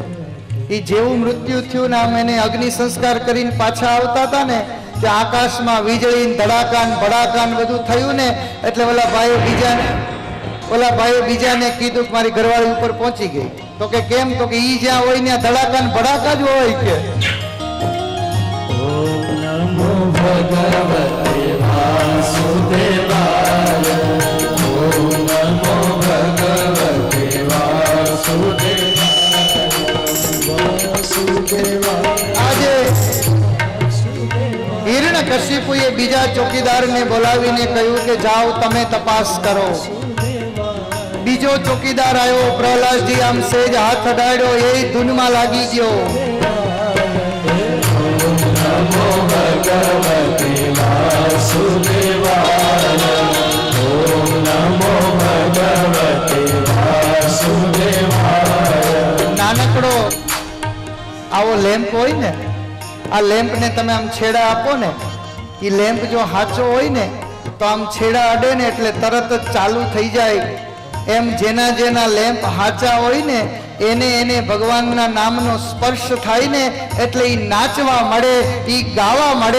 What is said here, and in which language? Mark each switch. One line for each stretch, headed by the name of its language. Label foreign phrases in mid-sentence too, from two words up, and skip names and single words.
Gujarati: એ જેવું મૃત્યુ થયું ને આમ એને અગ્નિ સંસ્કાર કરીને પાછા આવતા હતા ને, કે આકાશમાં વીજળી ધડાકાન ભડાકાન બધું થયું ને, એટલે ઓલા ભાઈએ બીજાને કીધું કે મારી ઘરવાળી ઉપર પહોંચી ગઈ। તો કે કેમ? તો કે ઈ જ્યાં હોય ત્યાં ધડાકાન ભડાકા જ હોય કે।
Sanskrit: ओम नमो भगवते वासुदेवाय ओम नमो भगवते वासुदेवाय।
Gujarati: આજે હિરણ્યકશિપુએ બીજા ચોકીદારને બોલાવીને કહ્યું કે જાઓ તમે તપાસ કરો। બીજો ચોકીદાર આવ્યો, પ્રહલાદજી આમ સેજ હાથ અડાડ્યો, એ ધૂનમાં લાગી ગયો।
Sanskrit: नमो भगवते वासुदेवाय ओम नमो भगवते वासुदेवाय।
Gujarati: નાનકડો આવો લેમ્પ હોય ને, આ લેમ્પને તમે આમ છેડા આપો ને, એ લેમ્પ જો હાચો હોય ને તો આમ છેડા અડે ને એટલે તરત જ ચાલુ થઈ જાય। એમ જેના જેના લેમ્પ હાચા હોય ને એને ભગવાનના નામનો સ્પર્શ થાય ને એટલે ઈ નાચવા મળે, ઈ ગાવા મળે।